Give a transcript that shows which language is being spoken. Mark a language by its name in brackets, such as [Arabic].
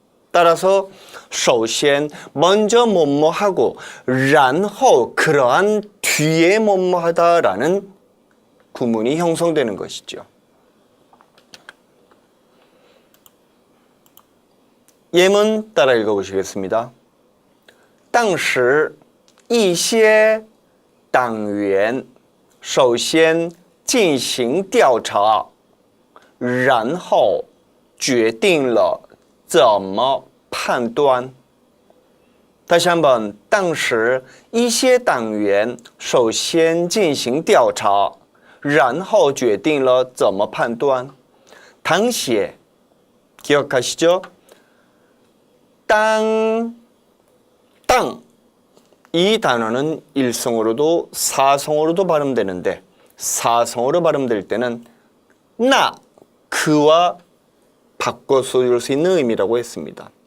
[Korean] 따라서 首先 먼저 뭐뭐 하고 然后 그러한 뒤에 뭐뭐 하다라는 구문이 형성되는 것이죠. 예문 따라 읽어보시겠습니다. [Chinese] 当时一些党员首先进行调查，然后决定了怎么判断。 [Korean] 다시 한번 [Chinese] 当时一些党员首先进行调查，然后决定了怎么判断。 [Korean] 당시에 기억하시죠? 땅 이 단어는 일성어로도 사성어로도 발음되는데 사성어로 발음될 때는 나, 그와 바꿔 쓸 수 있는 의미라고 했습니다.